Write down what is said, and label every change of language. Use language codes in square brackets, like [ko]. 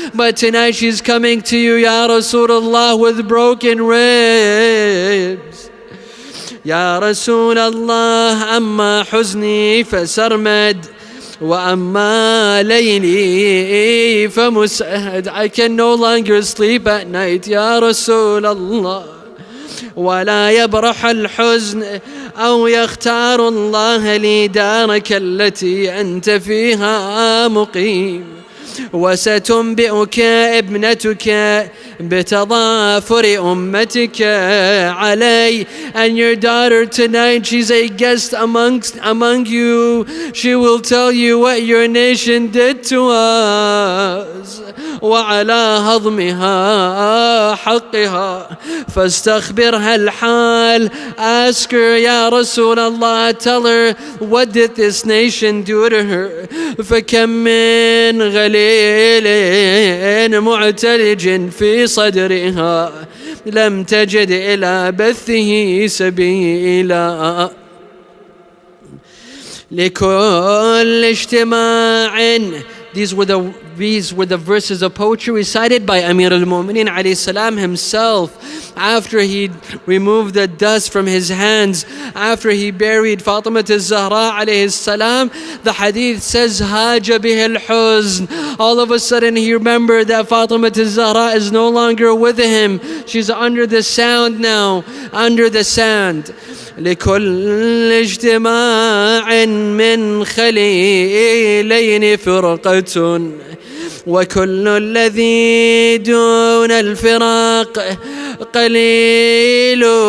[en] But tonight she's coming to you, [ar] Ya Rasulullah, [en] with broken ribs. [ar] Ya Rasulullah, amma huzni fasarmad, wa amma layli famus'ad. [en] I can no longer sleep at night, [ar] Ya Rasulullah. ولا يبرح الحزن أو يختار الله لي دارك التي أنت فيها مقيم. وستنبئك ابنتك بتضافر أمتك علي. [en] And your daughter tonight, she's a guest among you. She will tell you what your nation did to us. [ar] وعلى هضمها حقها فاستخبرها الحال. [en] Ask her, [ar] يا رسول الله, [en] tell her, what did this nation do to her? [ar] فكم من غليل معتلج في صدرها لم تجد إلى بثه سبيلا. لكل اجتماع. [en] These were the verses of poetry recited by Amir al-Mu'mineen [ar] alayhi salam [en] himself after he removed the dust from his hands, after he buried Fatima al-Zahra alayhi salam. The hadith says, [ar] Haja bihi al-huzn. [en] All of a sudden he remembered that Fatima al-Zahra is no longer with him. She's under the sound now, under the sand. [ar] لكل اجتماع من خليلين فرقة وكل الذي دون الفراق قليل.